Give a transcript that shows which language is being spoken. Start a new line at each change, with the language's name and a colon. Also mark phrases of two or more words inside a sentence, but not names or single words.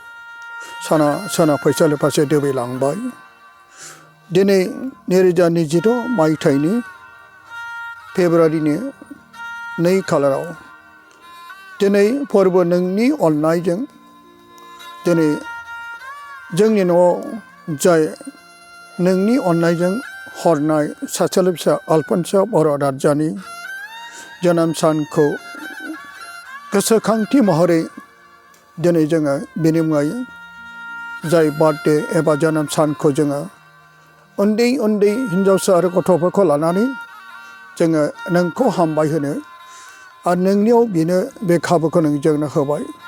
Bodo: Sana faisal pase dewi langbai. Dine nerija nijito maithaini February ni nei khalarao. Dine forbo nangni onnaijeng. Dine जोंनि न'आव जाय नोंनि अननायजों हरनाय सासेल' फिसा आलफनस बर' राजानि जोनोम सानखौ गोसोखांथि महरै दिनै जोङो बेनि मुङै जाय बार्थडे एबा जोनोम सानखौ जोङो उन्दै उन्दै हिनजावसा आरो गथ'फोरखौ लानानै जोङो नोंखौ हामबाय होनो आरो नोंनियाव बेनो बे खाबुखौ नों जोंनो होबाय।